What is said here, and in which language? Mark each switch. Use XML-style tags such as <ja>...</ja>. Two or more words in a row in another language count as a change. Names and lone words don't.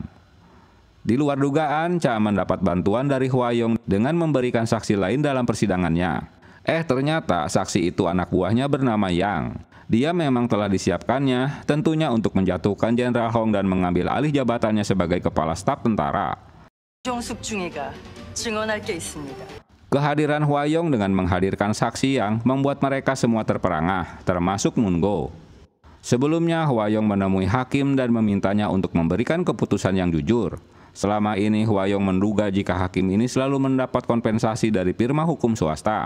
<id>Di luar dugaan, Cha mendapat bantuan dari Hwayong dengan memberikan saksi lain dalam persidangannya. Ternyata saksi itu anak buahnya bernama Yang. Dia memang telah disiapkannya, tentunya untuk menjatuhkan Jenderal Hong dan mengambil alih jabatannya sebagai kepala staf tentara.</id> <ko>정숙중이가 증언할 게 있습니다.</ko> <id>Kehadiran Hwayong dengan menghadirkan saksi Yang membuat mereka semua terperangah, termasuk Mungo. Sebelumnya, Hwayong menemui hakim dan memintanya untuk memberikan keputusan yang jujur. Selama ini, Hwayong menduga jika hakim ini selalu mendapat kompensasi dari firma hukum swasta.</id>